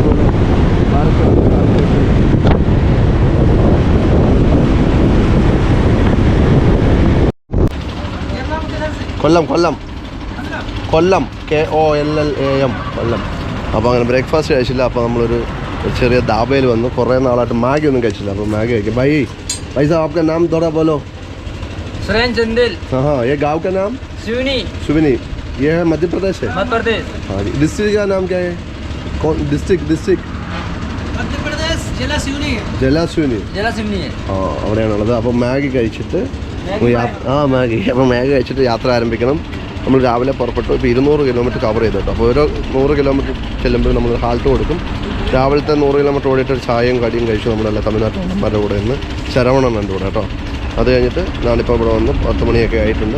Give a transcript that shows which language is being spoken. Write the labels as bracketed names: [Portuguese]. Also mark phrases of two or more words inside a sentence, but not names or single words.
[Malayalam] അതുപോലെ ബാരക്കേട് കൊല്ലം KOLLAM കൊല്ലം. അപ്പോൾ അങ്ങനെ ബ്രേക്ക്ഫാസ്റ്റ് കഴിച്ചില്ല. അപ്പോൾ നമ്മളൊരു ചെറിയ ധാബയിൽ വന്നു. കുറേ നാളായിട്ട് മാഗി ഒന്നും കഴിച്ചില്ല. അപ്പോൾ മാഗി കഴിക്കും. [Hindi] भाई साहब आपका नाम थोड़ा बोलो. सुरेंद्र चंदेल. हाँ, ये गाँव का नाम सुविनी. ये है मध्य प्रदेश है. मध्य प्रदेश. हाँ जी. डिस्ट्रिक्ट का नाम क्या है? कौन डिस्ट्रिक्ट? मध्य प्रदेश जिला सिवनी है. [Malayalam] ആ, അവിടെയാണുള്ളത്. അപ്പോൾ മാഗി കഴിച്ചിട്ട് മാഗി കഴിച്ചിട്ട് യാത്ര ആരംഭിക്കണം. നമ്മൾ രാവിലെ പുറപ്പെട്ടു. ഇപ്പോൾ 200 കിലോമീറ്റർ കവർ ചെയ്തു കേട്ടോ. അപ്പോൾ ഓരോ 100 കിലോമീറ്റർ ചെല്ലുമ്പോൾ നമ്മൾ ഹാൾട്ട് കൊടുക്കും. രാവിലത്തെ 100 കിലോമീറ്റർ ഓടിയിട്ട് ഒരു ചായയും കടിയും കഴിച്ചു. നമ്മളെല്ലാം തമിഴ്നാട്ടിലെ കൂടെ നിന്ന് ശരവണം ഉണ്ട് ഇവിടെ കേട്ടോ. അത് കഴിഞ്ഞിട്ട് ഞാനിപ്പോൾ ഇവിടെ വന്ന് 10 മണിയൊക്കെ ആയിട്ടുണ്ട്.